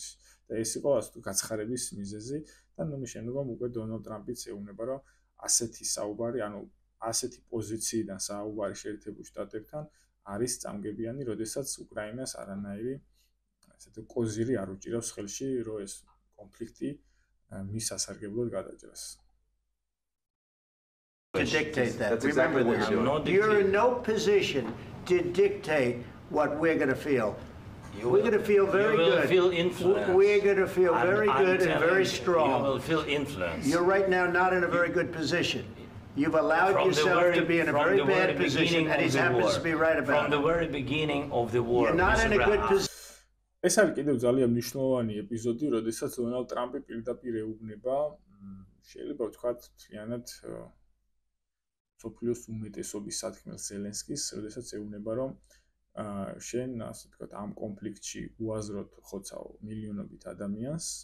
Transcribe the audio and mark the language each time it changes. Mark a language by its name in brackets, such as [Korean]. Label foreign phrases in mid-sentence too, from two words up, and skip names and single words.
[Georgian] და ეს იყო ასე თუ გაცხარების მიზეზი და ნუ მის შემდგომ უკვე დონალდ ტრამპიც ეუბნება, რომ ასეთი საუბარი, ანუ ასეთი პოზიციიდან საუბარი შეერთებულ შტატებთან არის წამგებიანი, როდესაც უკრაინას არანაირი ესეთი კოზირი არ უჭირავს ხელში, რომ ეს კონფლიქტი მის სასარგებლოდ გადაჭრას. [English] To dictate that. That's exactly what you're doing. You're in no position to dictate what we're going to feel. We're going to feel very good. You will feel influence. We're going to feel very good and very strong. You will feel influence. You're right now not in a very good position. You've allowed yourself to be in a very bad position, and he happens to be right about it. From the very beginning of the war. You're not in a good position. [Georgian] ეს არის კიდევ ძალიან მნიშვნელოვანი ეპიზოდი, როდესაც დონალდ ტრამპი პირდაპირ ეუბნება, შეიძლება ვთქვათ, მთლიანად სოფლიოს უმეტესობის სათქმელს ზელენსკის, როდესაც ეუბნება, რომ შენ, ასე ვთქვათ, ამ კონფლიქტში უაზროდ ხოცავ მილიონობით ადამიანს